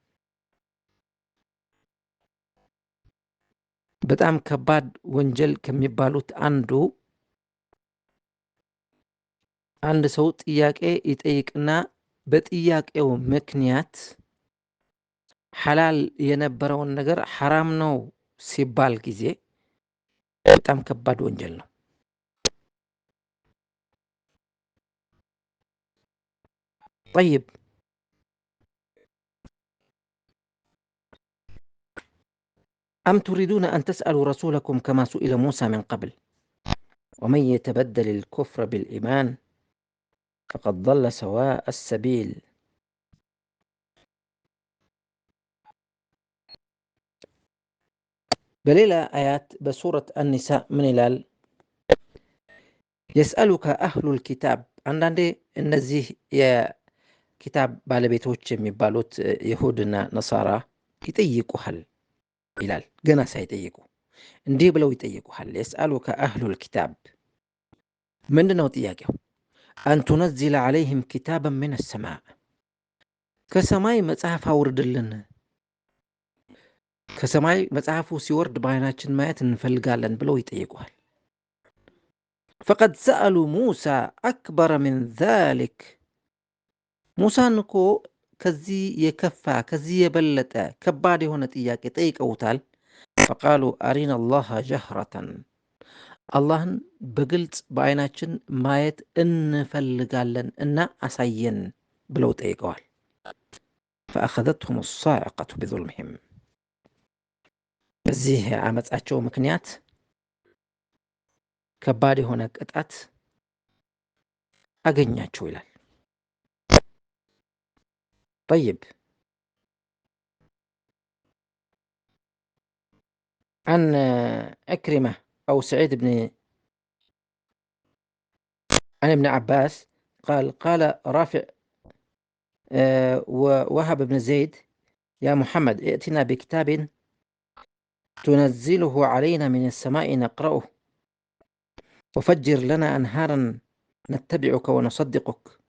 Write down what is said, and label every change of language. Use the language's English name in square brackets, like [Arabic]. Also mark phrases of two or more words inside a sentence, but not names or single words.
[Amharic] በጣም ከባድ ወንጀል ከሚባሉት አንድ ሰው ጥያቄ ይጠይቅና በጥያቄው ምክንያት ሐላል የነበረውን ነገር ሐራም ነው ሲባል ጊዜ በጣም ከባድ ወንጀል ነው። [Arabic] طيب أم تريدون أن تسألوا رسولكم كما سئل موسى من قبل ومن يتبدل الكفر بالإيمان فقد ضل سواء السبيل [Amharic] በሌላ አያት በሱረት النساء ምን ይላል? [Arabic] يسألك أهل الكتاب [Amharic] አንዳንዴ እነዚህ የኪታብ ባለቤቶች የሚባሉት ይሁድና ነሳራ ይጠይቁሃል ይላል። ገና ሳይጠይቁ እንዲህ ብለው ይጠይቁሃል። [Arabic] يسألك أهل الكتاب [Amharic] ምንድነው ጥያቄው? [Arabic] أن تنزل عليهم كتابا من السماء [Amharic] ከሰማይ መጽሐፍ አውርድልን፣ ከሰማይ መጽሐፉ ሲወርድ በዓይናችን ማየት እንፈልጋለን ብለው ይጠይቁሃል። [Arabic] فقد سألوا موسى أكبر من ذلك [Amharic] ሙሳን እኮ ከዚህ የከፋ ከዚህ የበለጠ ከባድ የሆነ ጥያቄ ጠይቀውታል። [Arabic] فقالوا أرنا الله جهرة [Amharic] አላህን በግልጽ በዓይናችን ማየት እንፈልጋለን እና አሳየን ብለው ጠይቀዋል። [Arabic] فأخذتهم الصاعقة بظلمهم [Amharic] በዚህ አመጻቸው ምክንያት ከባድ የሆነ ቅጣት አገኛቸው ይላል። طيب [Arabic] عن عكرمة أو سعيد بن عن ابن عباس قال رافع ووهب بن زيد يا محمد ائتنا بكتاب تنزله علينا من السماء نقرأه وفجر لنا أنهارا نتبعك ونصدقك